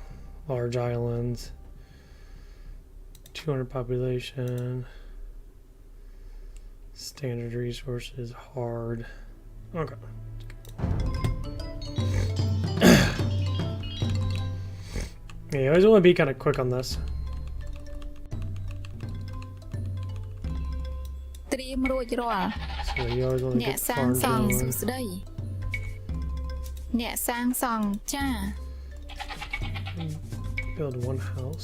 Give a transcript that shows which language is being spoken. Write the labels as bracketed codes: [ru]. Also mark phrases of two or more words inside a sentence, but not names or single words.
[en] Large islands. 200 population. Standard resources. Hard. Okay. Yeah, you always want to be kind of quick on this. [km] ត្រៀមរួចរាល់ [en] So you always want to [km] អ្នក [en] get [km] សាង [en] farmed [km] សង់ [en] going. [km] សួស្ដីអ្នកសាងសង់ចា [en] Build one house.